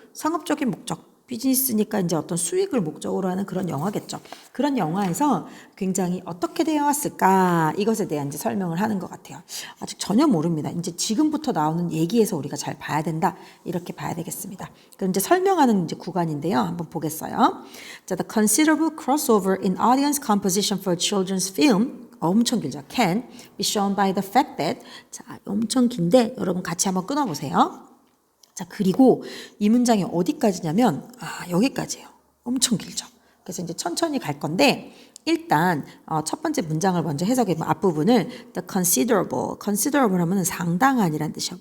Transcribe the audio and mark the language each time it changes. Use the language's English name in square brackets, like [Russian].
[Korean] 상업적인 목적, 비즈니스니까 이제 어떤 수익을 목적으로 하는 그런 영화겠죠. 그런 영화에서 굉장히 어떻게 되어 왔을까? 이것에 대한 이제 설명을 하는 것 같아요. 아직 전혀 모릅니다. 이제 지금부터 나오는 얘기에서 우리가 잘 봐야 된다. 이렇게 봐야 되겠습니다. 그럼 이제 설명하는 이제 구간인데요. 한번 보겠어요. [English] 자, the considerable crossover in audience composition for children's film [Korean] 엄청 길죠. [English] Can be shown by the fact that [Korean] 자, 엄청 긴데 여러분 같이 한번 끊어보세요. 자, 그리고 이 문장이 어디까지냐면 여기까지예요. 엄청 길죠. 그래서 이제 천천히 갈 건데 일단 첫 번째 문장을 먼저 해석해보면 앞부분을 the considerable 하면 상당한이라는 뜻이에요.